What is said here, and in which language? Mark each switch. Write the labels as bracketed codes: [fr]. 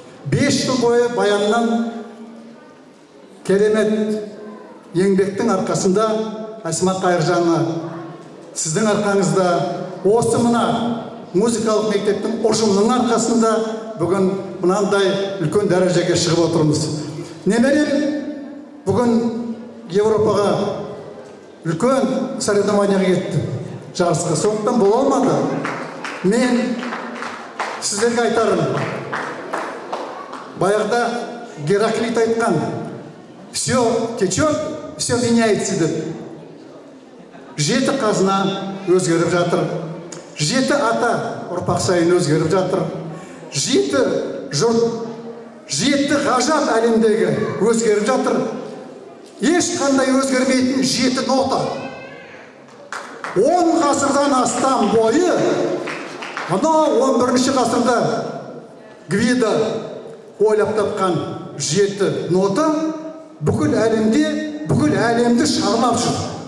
[kk] 5 жыл бойы баяннан керемет еңбектің арқасында Асмат Қайыржанова, сіздің арқаңызда, осы мына музыкалық мектептің ұжымының арқасында бүгін мынандай үлкен дәрежеге шығып отырмыз. Немерем бүгін Европаға үлкен соревнованияға кетті, жарысқа. Сондықтан бола алмады. Мен сіздерге айтарым, баяғыда Гераклит айтқан, [ru] все течет, все меняется [kk] деп. 7 қазына өзгеріп жатыр. 7 ата ұрпақ сайын өзгеріп жатыр. 7 жұрт, 7 ғажап әлемдегі өзгеріп жатыр. Ешқандай өзгермейтін 7 нота. 10 ғасырдан астам бойы, ана 11-ші ғасырда Гвида ойлап тапқан 7 нота бүкіл әлемді шарлап жүр.